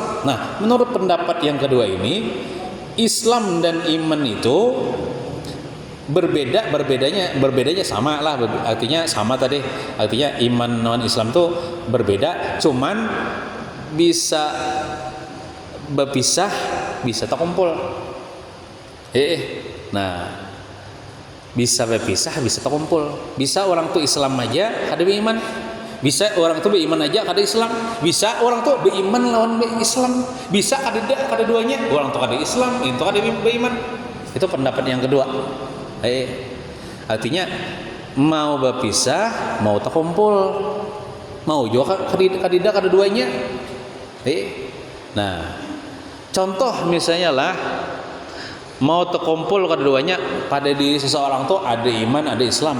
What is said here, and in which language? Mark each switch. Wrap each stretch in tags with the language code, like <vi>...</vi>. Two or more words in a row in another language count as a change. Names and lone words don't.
<id>Nah, menurut pendapat yang kedua ini, Islam dan iman itu berbedanya sama lah, artinya sama tadi. Artinya iman non Islam itu berbeda, cuman bisa berpisah, bisa terkumpul. Nah, bisa berpisah, bisa terkumpul.</id> <bjn>Bisa orang tuh Islam aja kada beriman, bisa orang tuh beriman aja kada Islam, bisa orang tuh beriman lawan Islam, bisa kada duanya, orang tuh kada Islam, itu kada beriman.</bjn> <id>Itu pendapat yang kedua. Artinya mau berpisah, mau terkumpul, mau juga kada duanya. Nah, contoh misalnya lah, mau terkumpul keduanya pada diri seseorang tuh ada iman, ada Islam.</id>